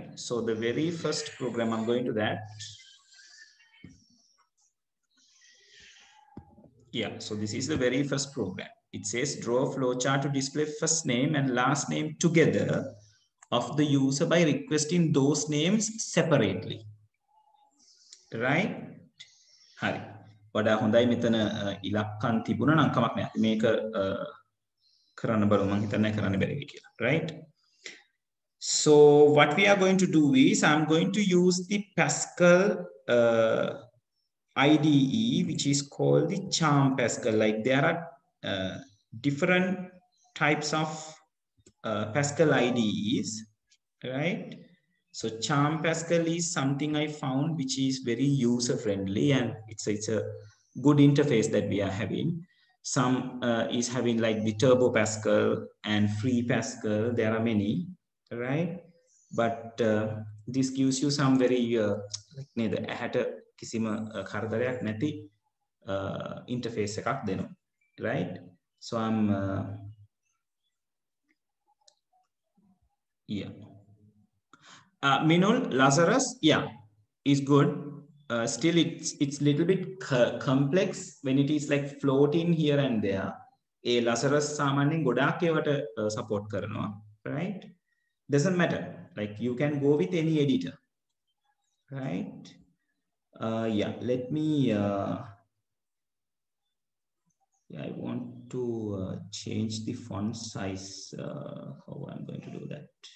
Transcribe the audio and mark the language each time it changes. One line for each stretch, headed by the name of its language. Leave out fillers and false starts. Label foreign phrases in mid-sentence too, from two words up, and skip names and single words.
English: So the very first program, I'm going to that. Yeah, so this is the very first program. It says draw a flow chart to display first name and last name together of the user by requesting those names separately. Right? Hari.
Sinhala: වඩා හොඳයි මෙතන ඉලක්කම් තිබුණා නම් කමක් නැහැ. මේක කරන්න බලමු මම හිතන්නේ කරන්න බැරිවි කියලා.
English: Right? So what we are going to do is I'm going to use the Pascal IDE, which is called the Charm Pascal. Like there are different types of Pascal IDEs, right? So Charm Pascal is something I found which is very user friendly, and it's a good interface that we are having. Some is having like the Turbo Pascal and Free Pascal. There are many, right? But this gives you some very like neither had a
Sinhala: කිසිම කරදරයක් නැති
English: interface
Sinhala: එකක් දෙනවා,
English: right? So I'm yeah. Minul, Lazarus, yeah, is good. Still, it's little bit complex when it is like floating here and there.
Sinhala: A Lazarus සාමාන්‍යයෙන් ගොඩාක් ඒවට support කරනවා,
English: right? Doesn't matter. Like you can go with any editor, right? Yeah, let me. Yeah, I want to change the font size. How I'm going to do that?